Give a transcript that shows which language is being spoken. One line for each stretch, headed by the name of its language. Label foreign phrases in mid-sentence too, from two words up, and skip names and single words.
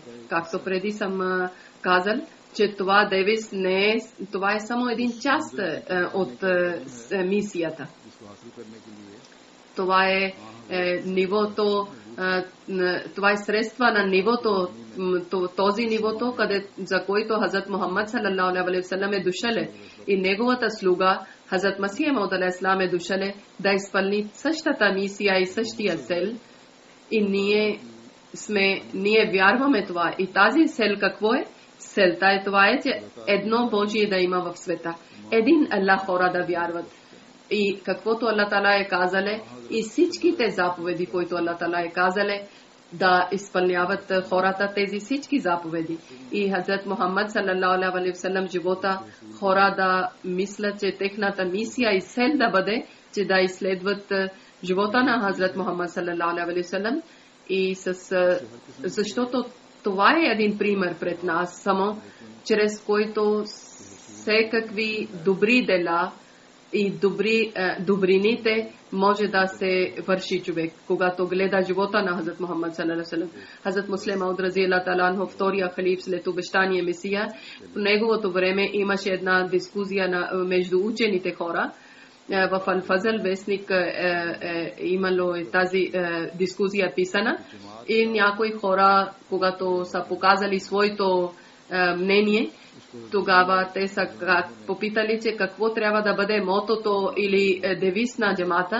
Bulgarian: Както преди съм казал, че това девиз не е, това е само един част от мисията. Това е нивото, това е средства на нивото, този нивото, за който Хазрат Мухаммад
Arabic: صلى الله عليه وسلم
Bulgarian: е дошъл, и неговата слуга Хазрат Масих Мауд
Arabic: عليه السلام
Bulgarian: е дошъл да изпълни същата мисия и същия цел. И ние вярваме това. И тази цел какво е? Целта е това е, че едно Божие да има в света. Един Аллах хора да вярват. И каквото Аллах Тала е казале, и всичките заповеди, които Аллах Тала е казале, да изпълняват хората тези всички заповеди. И Хазрат Мухаммад
Arabic: صلى الله عليه وسلم
Bulgarian: живота хора да мислят, че техната мисия и цел да бъде, че да изследват живота на Хазрат Мухаммад
Arabic: صلى الله عليه وسلم.
Bulgarian: И защото това е един пример пред нас, само чрез който всекакви добри дела и добрините може да се върши човек, когато гледа живота на Хазрат Мухаммад
Arabic: صلى الله عليه وسلم.
Bulgarian: Хазрат Муслим Мауд
Arabic: رضي الله تعالى عنه,
Bulgarian: втория халиф след обещания Месия, в неговото време имаше една дискусия между учените хора. В Ал-Фазъл вестник имало тази дискусия писана, и някои хора, когато са показали своето мнение, тогава те са попитали, че какво трябва да бъде мотото или девиз на джамата.